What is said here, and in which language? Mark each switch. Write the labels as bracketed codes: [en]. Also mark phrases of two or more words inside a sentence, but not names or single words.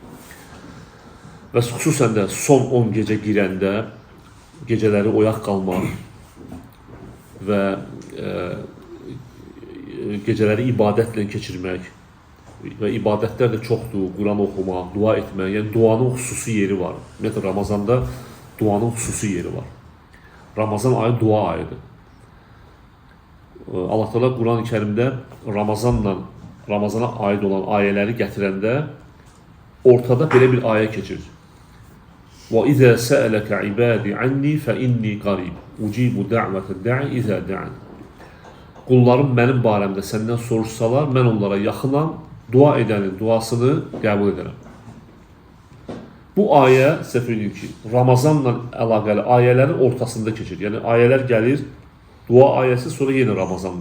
[az] Və xüsusən də son 10 gecə girəndə gecələri oyaq qalmaq və gecələri ibadətlə keçirmək və ibadətlər də çoxdur, Quran oxumaq, dua etmək, yəni duanın xüsusi yeri var. Ümumiyyətlə, Ramazanda duanın xüsusi yeri var. Ramazan ayı dua ayıdır. Allah Teala Quran-ı Kərimdə Ramazana aid olan ayələri gətirəndə ortada belə bir ayə keçir. [ar] وَإِذَا سَأَلَكَ عِبَادِ عَنِّي فَإِنِّي قَرِيبٌ أُجِيبُ دَعْوَةَ الدَّاعِ إِذَا دَعَانِ. [az] Qullarım mənim barəmdə səndən soruşsalar, mən onlara yaxınam, dua edənin duasını qəbul edərəm. Bu ayə, sizə söyləyim ki, Ramazanla əlaqəli ayələrin ortasında keçir. Yəni ayələr gəlir, dua ayəsi, sonra yenə Ramazanla.